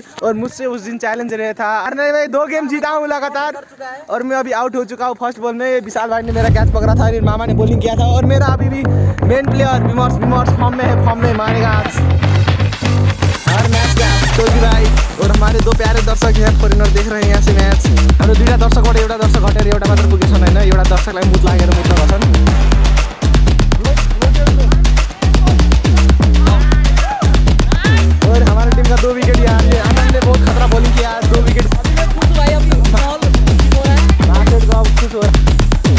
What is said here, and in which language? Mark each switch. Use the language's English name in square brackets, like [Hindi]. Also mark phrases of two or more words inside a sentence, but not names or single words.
[Hindi] और मुझसे उस दिन चैलेंज रहा था। अरे नहीं, मैं 2 गेम जीता हूँ लगातार और मैं अभी आउट हो चुका हूँ। फर्स्ट बॉल में विशाल भाई ने मेरा कैच पकड़ा था, फिर मामा ने बॉलिंग किया था। और मेरा अभी भी मेन प्लेयर विमर्श फॉर्म में है, फॉर्म में मारेगा आज हर मैच का चौधरी भाई। और हमारे 2 प्यारे दर्शक हैं, फॉरेनर देख रहे हैं यहाँ से मैच। [Nepali] हाम्रो 2टा दर्शकबाट एउटा दर्शक हटेर एउटा मात्र पुगेछन् होइन। एउटा दर्शकलाई मुद लागेर मुद्दा भन्छन्। [Hindi] और हमारे टीम का 2 विकेट यहाँ से आनंद ने बहुत खतरा बॉलिंग किया। 2 विकेट खुश हो रहा है।